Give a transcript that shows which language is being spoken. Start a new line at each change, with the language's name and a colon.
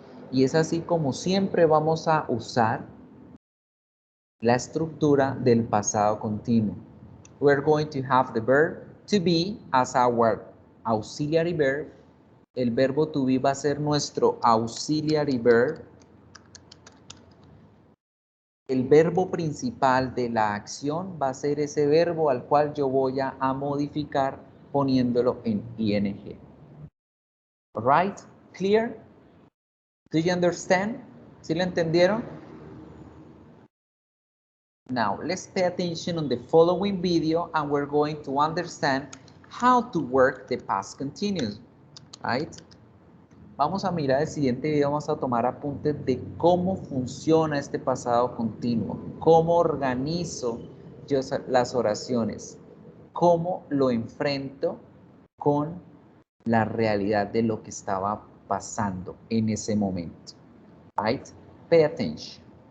Spanish: Y es así como siempre vamos a usar la estructura del pasado continuo.
English: We're going to have the verb to be as our auxiliary verb.
Spanish: El verbo to be va a ser nuestro auxiliary verb. El verbo principal de la acción va a ser ese verbo al cual yo voy a modificar poniéndolo en ing.
English: Alright? Clear? Do you understand?
Spanish: ¿Sí lo entendieron?
English: Now, let's pay attention on the following video and we're going to understand how to work the past continuous, right?
Spanish: Vamos a mirar el siguiente video, vamos a tomar apuntes de cómo funciona este pasado continuo, cómo organizo yo las oraciones, cómo lo enfrento con la realidad de lo que estaba pasando en ese momento, right?
English: Pay attention.